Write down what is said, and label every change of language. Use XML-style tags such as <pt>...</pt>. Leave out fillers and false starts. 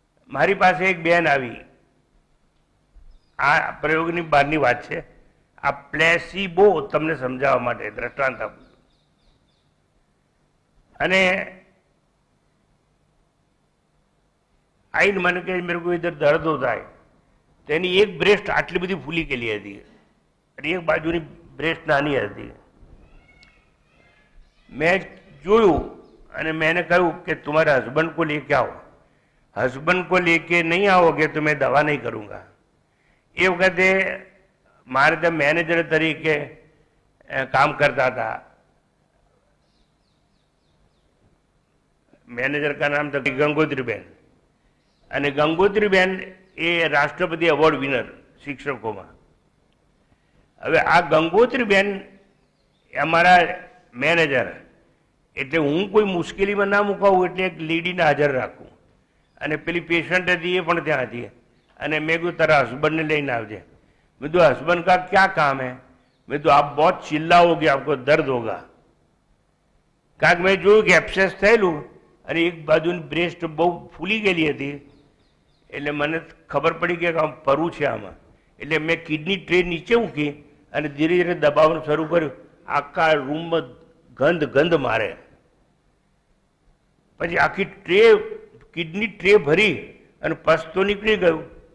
<gu>મારી પાસે એક બેન આવી, આ પ્રયોગની બહારની વાત છે, આ પ્લેસિબો તમને સમજાવવા માટે દ્રષ્ટાંત આપું. અને આઈને મને કહે</gu> <hi>મેરે કો ઇધર દર્દ હોતા है.</hi> <gu>તેની એક બ્રેસ્ટ આટલી બધી ફૂલી ગયેલી હતી અને એક બાજુની બ્રેસ્ટ નાની હતી. મેં જોયું અને मैंने કહ્યું કે</gu> <hi>तुम्हारे हस्बैंड को लेके आओ. हस्बैंड को लेके नहीं आओगे तो मैं दवा नहीं करूँगा.</hi> <gu>એ વખતે મારે ત્યાં મેનેજર તરીકે કામ કરતા હતા. મેનેજર</gu> <hi>કા નામ था</hi> <gu>ગંગોત્રીબેન, અને ગંગોત્રીબેન એ રાષ્ટ્રપતિ એવોર્ડ વિનર શિક્ષકોમાં. હવે આ ગંગોત્રીબેન અમારા મેનેજર, એટલે હું કોઈ મુશ્કેલીમાં ના મુકાવું એટલે એક લેડીને હાજર રાખું. અને પેલી પેશન્ટ હતી એ પણ ત્યાં હતી. અને મેં કીધું તારા હસબન્ડને લઈને આવજે. મેં કીધું</gu> <hi>हस्बैंड का क्या काम है? मैं तो आप बहुत चिल्लाओगे, आपको दर्द होगा.</hi> <gu>કારણ કે મેં જોયું કે એબ્સેસ થયેલું અને એક બાજુની બ્રેસ્ટ બહુ ફૂલી ગયેલી હતી. એટલે મને ખબર પડી કે આમ પરવું છે આમાં. એટલે મેં કિડની ટ્રે નીચે મૂકી અને ધીરે ધીરે દબાવવાનું શરૂ કર્યું. આખા રૂમમાં ગંધ મારે, પછી આખી ટ્રે કિડની ટ્રે ભરી અને પસ તો નીકળી ગયું.</gu>